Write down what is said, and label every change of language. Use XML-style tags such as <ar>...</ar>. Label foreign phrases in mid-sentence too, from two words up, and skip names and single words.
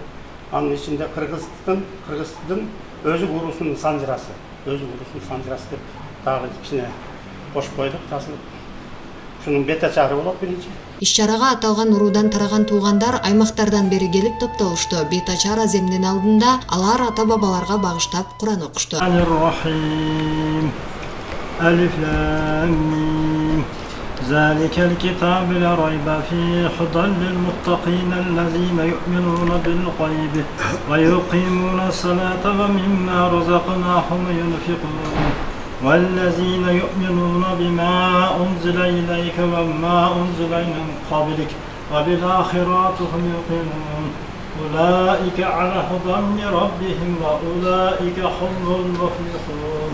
<ky>Анын ичинде кыргыздын өзүк уруусунун санжырасы, деп дагы кичине кошуп койдук, жазылып. Ушунун бет ачары болот биринчи. Иш-чарага аталган уруудан тараган туугандар аймактардан бери келип топтолушту. Бет ачар аземдин алдында алар ата-бабаларга багыштап Куран окушту.</ky> <ar>ألف لام ميم. ذلك الكتاب لا ريب فيه هدى للمتقين الذين يؤمنون بالغيب ويقيمون الصلاة ومما رزقناهم ينفقون والذين يؤمنون بما أنزل إليك وما أنزل من قبلك وبالآخرة هم يوقنون أولئك على هدى من ربهم وأولئك هم المفلحون.</ar>